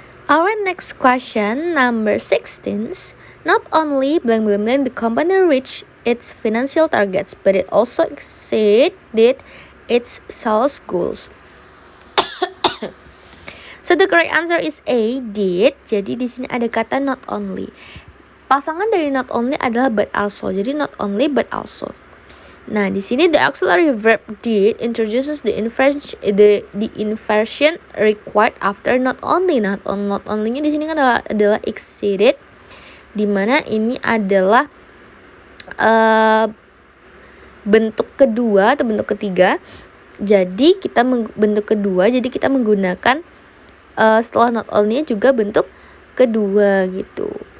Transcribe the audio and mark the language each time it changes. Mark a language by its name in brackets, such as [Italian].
[English] Our next question, number 16. Not only blank blank blank the company reached its financial targets, but it also exceeded its sales goals. So the correct answer is A, did. [Indonesian] Jadi di sini ada kata not only. Pasangan dari not only adalah but also. Jadi not only but also. Nah, di sini [English] the auxiliary verb did introduces the inversion required after not only. [Indonesian] Not only-nya di sini kan adalah exceeded, di mana ini adalah bentuk kedua atau bentuk ketiga. Jadi kita bentuk kedua, jadi kita menggunakan setelah not only juga bentuk kedua gitu.